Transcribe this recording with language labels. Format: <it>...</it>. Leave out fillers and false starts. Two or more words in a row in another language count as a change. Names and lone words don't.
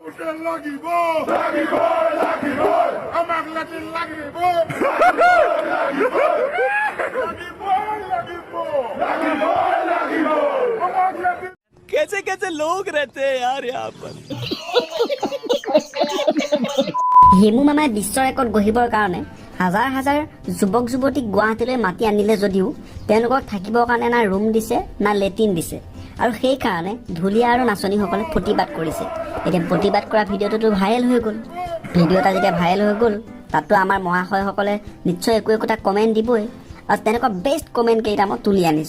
<as>লাগিব আমাক লেট্ৰিন লাগিব</as> <hi>कैसे कैसे लोग रहते हैं यार यहाँ पर।</hi> <as>হেমু মামাই বিশ্ব ৰেকৰ্ড গঢ়িবৰ কাৰণে হাজাৰ হাজাৰ যুৱক যুৱতীক গুৱাহাটীলৈ মাতি আনিলে যদিও তেওঁলোকক থাকিবৰ কাৰণে না ৰুম দিছে না লেট্ৰিন দিছে আৰু সেই কাৰণে ঢুলীয়া আৰু নাচনীসকলে প্ৰতিবাদ কৰিছে। এতিয়া প্ৰতিবাদ কৰা ভিডিঅ'টোতো ভাইৰেল হৈ গ'ল। ভিডিঅ' এটা যেতিয়া ভাইৰেল হৈ গ'ল তাততো আমাৰ মহাশয়সকলে নিশ্চয় একো একোটা কমেণ্ট দিবই আৰু তেনেকুৱা বেষ্ট কমেণ্ট কেইটা মই তুলি আনিছোঁ।</as>